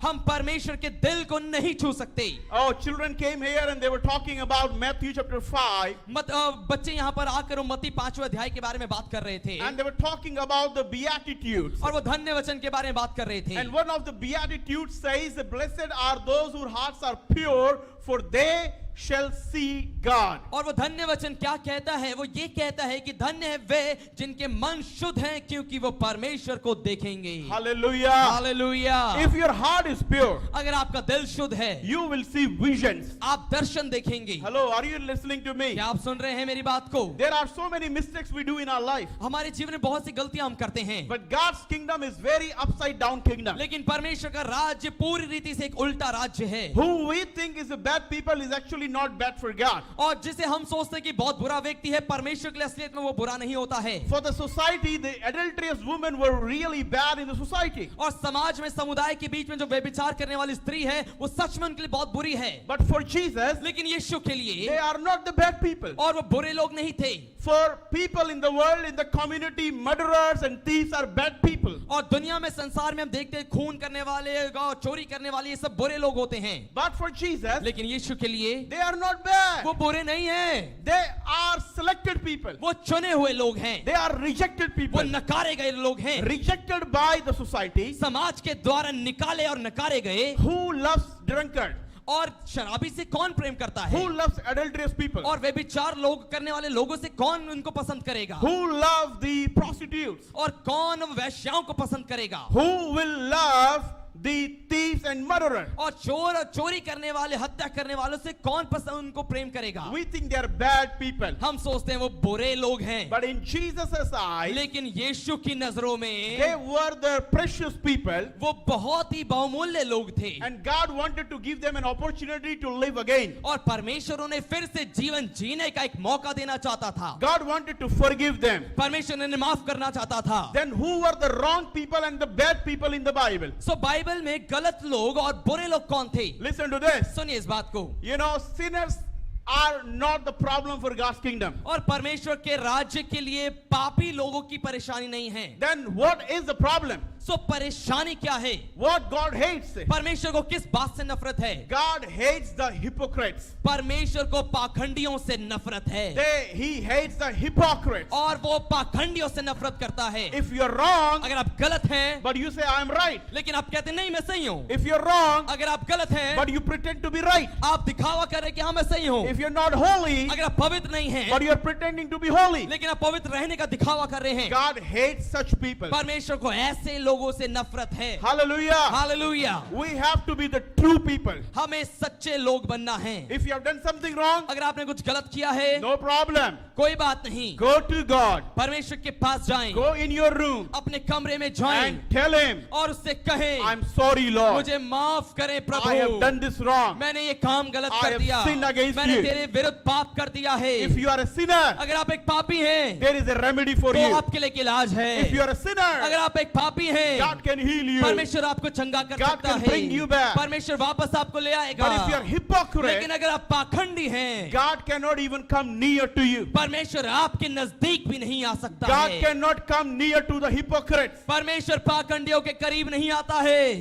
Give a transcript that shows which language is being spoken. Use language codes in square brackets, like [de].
[hi] हम परमेश्वर के दिल को नहीं छू सकते। [en] Oh, children came here and they were talking about Matthew chapter 5. [hi] बच्चे यहाँ पर आकर मत्ती 5वें अध्याय के बारे में बात कर रहे थे [en] And they were talking about the Beatitudes. [hi] और वो धन्य वचन के बारे में बात कर रहे थे। [en] And one of the Beatitudes says, blessed are those whose hearts are pure, for they shall see God. [hi] और वो धन्य वचन क्या कहता है? वो ये कहता है कि धन्य है वे जिनके मन शुद्ध हैं क्योंकि वो परमेश्वर को देखेंगे। [en] Hallelujah. [hi] Hallelujah. [en] If your heart is pure, [hi] अगर आपका दिल शुद्ध है, [en] you will see visions. [hi] आप दर्शन देखेंगे। [en] Hello, are you listening to me? [hi] क्या आप सुन रहे हैं मेरी बात को? [en] There are so many mistakes we do in our life. [hi] हमारे जीवन में बहुत सी गलतियां हम करते हैं, [en] But God's kingdom is very upside down kingdom. [hi] लेकिन परमेश्वर का राज्य पूरी रीति से एक उल्टा राज्य है। [en] Who we think is a bad people is actually not bad for God. [hi] और जिसे हम सोचते हैं कि बहुत बुरा व्यक्ति है, परमेश्वर के लिए असलियत में वो बुरा नहीं होता है। [en] For the society, the adulterous women were really bad in the society. [hi] और समाज में समुदाय के बीच में जो व्यभिचार करने वाली स्त्री है वो सच में उनके लिए बहुत बुरी है। [en] But for Jesus, [hi] लेकिन यीशु के लिए [en] they are not the bad people. [hi] और वो बुरे लोग नहीं थे। [en] For people in the world, in the community, murderers and thieves are bad people. [hi] और दुनिया में संसार में हम देखते हैं खून करने वाले और चोरी करने वाले ये सब बुरे लोग होते हैं। [en] But for Jesus, [hi] लेकिन यीशु के लिए [en] they are not bad. [hi] वो बुरे नहीं हैं, [en] They are selected people. [hi] वो चुने हुए लोग हैं, [en] They are rejected [hi] वो [en] people. [hi] नकारे गए लोग हैं, [en] Rejected by the society. [hi] समाज के द्वारा निकाले और नकारे गए। [en] Who loves drunkard? [hi] और शराबी से कौन प्रेम करता है? [en] Who loves adulterous people? [hi] और व्यभिचार लोग करने वाले लोगों से कौन उनको पसंद करेगा? [en] Who love the prostitutes? [hi] और कौन वैश्याओं को पसंद करेगा? [en] Who will love the thieves and murderers? [hi] और चोर और चोरी करने वाले, हत्या करने वालों से कौन पसंद उनको प्रेम करेगा? [en] We think they are bad people. [hi] हम सोचते हैं वो बुरे लोग हैं, [en] But in Jesus' eyes, [hi] लेकिन यीशु की नजरों [en] they [hi] में [en] were the precious people. [hi] वो बहुत ही बहुमूल्य लोग थे। [en] And God wanted to give them an opportunity to live again. [hi] और परमेश्वर उन्हें फिर से जीवन जीने का एक मौका देना चाहता था। [en] God wanted to forgive them. [hi] परमेश्वर उन्हें माफ करना चाहता था। [en] Then who were the wrong people and the bad people in the Bible? [hi] So Bible में गलत लोग और बुरे लोग कौन थे? [en] Listen to this. [hi] सुनिए इस बात को। [en] You know, sinners are not the problem for God's kingdom. [hi] और परमेश्वर के राज्य के लिए पापी लोगों की परेशानी नहीं है। [en] Then what is the problem? [hi] सो परेशानी क्या है? [en] What God hates? [hi] परमेश्वर को किस बात से नफरत है? [en] God hates the hypocrites. [hi] परमेश्वर को पाखंडियों से नफरत है [en] He hates the hypocrites. [hi] और वो पाखंडियों से नफरत करता है। [en] If you're wrong, [hi] अगर आप गलत हैं [en] but you say I'm right. [hi] लेकिन आप कहते नहीं मैं सही हूँ। [en] If you're wrong, [hi] अगर आप गलत हैं [en] but you pretend to be right. [hi] आप दिखावा कर रहे कि हाँ मैं सही हूँ। [en] If you're not holy, [hi] अगर आप पवित्र नहीं हैं, [en] but you're pretending to be holy, [hi] लेकिन आप पवित्र रहने का दिखावा कर रहे हैं, [en] God hates such people. [hi] परमेश्वर को ऐसे लोगों से नफरत है। [en] Hallelujah. [hi] Hallelujah. [en] We have to be the true people. [hi] हमें सच्चे लोग बनना है। [en] If you have done something wrong, [hi] अगर आपने कुछ गलत किया है, [en] no problem. [hi] कोई बात नहीं, [en] Go to God. [hi] परमेश्वर के पास जाएं, [en] Go in your room [hi] अपने कमरे में जाएं [en] and tell Him, [hi] और उससे कहें, [en] I'm sorry, Lord. [hi] मुझे माफ करें [en] I have [hi] Prabhu, [en] done this wrong. [hi] मैंने ये काम गलत [en] I [hi] कर [en] have [hi] दिया, [en] sinned against [hi] मैंने [en] you. [hi] तेरे विरुद्ध पाप कर दिया है। [en] If you are a sinner, [hi] अगर आप एक पापी हैं, [en] there is a remedy for [hi] तो [en] you. [hi] आपके लिए एक इलाज है। [en] If you are a sinner, [hi] अगर आप एक पापी हैं, [en] God can heal you. [hi] परमेश्वर आपको चंगा कर [en] God [hi] सकता [en] can bring you [hi] है, [en] back. [hi] परमेश्वर वापस आपको ले आएगा। [en] But if you are hypocrite, [hi] लेकिन अगर आप पाखंडी हैं, [en] God cannot even come near to you. [hi] परमेश्वर आपके नजदीक भी नहीं आ सकता [en] God [hi] है। [en] cannot come near to the hypocrites. [hi] परमेश्वर पाखंडियों के करीब नहीं आता है।